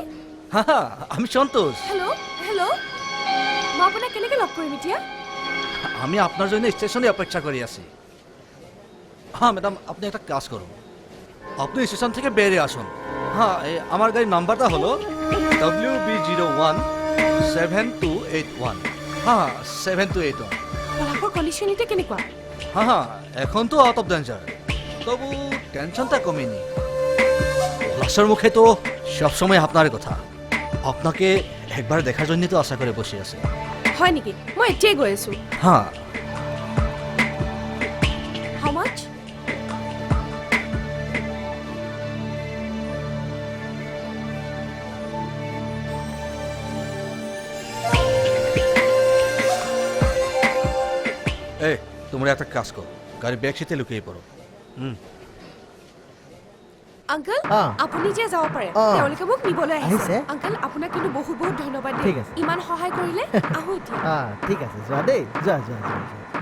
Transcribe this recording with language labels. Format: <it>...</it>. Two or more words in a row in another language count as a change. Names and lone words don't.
<bn>হ্যাঁ আমি সন্তোষ</bn> <en>hello hello'</en> <as>মই আপোনাক কেনেকৈ লগ কৰিম এতিয়া</as> <bn>আমি আপনার জন্য স্টেশনে অপেক্ষা করে আছি হ্যাঁ ম্যাডাম আপনি একটা কাজ করুন আপনি স্টেশন থেকে বেরিয়ে আসুন হ্যাঁ আমার গাড়ির নাম্বারটা হলো WB017281 হ্যাঁ 7281</bn> <as>পলাশৰ কণ্ডিশ্যন এতিয়া কেনেকুৱা</as> <bn>হ্যাঁ হ্যাঁ এখন তো</bn> <en>out of danger</en> <bn>তবু টেনশনটা কমেনি লাশের মুখে তো সবসময় আপনার কথা আপনাকে একবার দেখার জন্য তো আশা করে বসে আছে</bn> <as>হয় নেকি মই এতিয়াই গৈ আছোঁ</as> <bn>হ্যাঁ</bn> <en>how much</en> <bn>এই তোমরা একটা কাজ করো গাড়ি ব্যাগ সিটে লুকিয়ে পড়ো</bn> <as>আংকল অঁ। আপুনি যে যাব পাৰে অঁ। তেওঁলোকে মোক নিবলৈ আহিছে আহিছে? আংকল আপোনাক কিন্তু বহুত বহুত ধন্যবাদ ঠিক দেই আছে। ইমান সহায় কৰিলে আহোঁ এতিয়া অঁ ঠিক আছে যোৱা দেই যোৱা যোৱা যোৱা যোৱা</as>